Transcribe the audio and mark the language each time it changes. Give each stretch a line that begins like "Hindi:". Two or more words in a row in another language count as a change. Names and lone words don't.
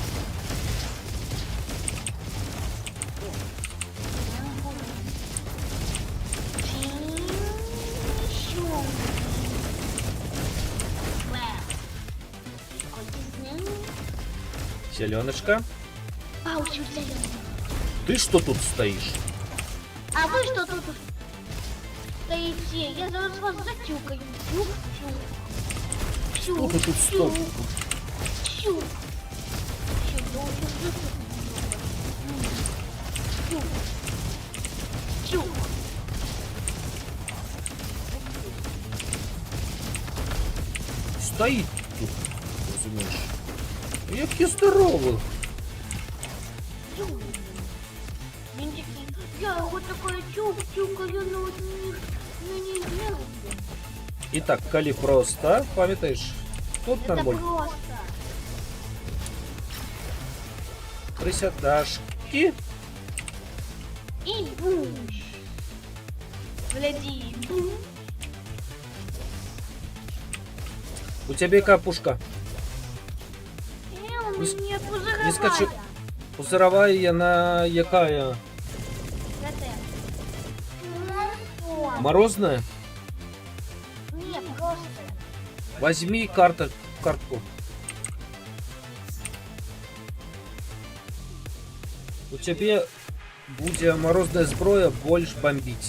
Russian: Чу. Зеленочка. Паучу зеленый. Ты что тут стоишь? А вы что тут стоите? Я зараз вас затюкаю. Чу, чу. Чу, Что ты тут чу, стоишь? чу. Чу, чу. Стоит тут, розумієш.
Ukrainian: Які здорові.
Russian: Чу.
Ukrainian: Він такий,
Russian: я вот такая чукаю, но не знаю. Итак,
Ukrainian: коли просто, пам'ятаєш, тут
Russian: Это нормально. просто. Присядашки. И буш. Гляди. У тебя яка пушка? Пусть- Нет, не скачу. пузыровая. Пузыровая яна якая? Это. Ну, Морозная? не, просто. Возьми картку. У тебе будет морозная зброя больше бомбить.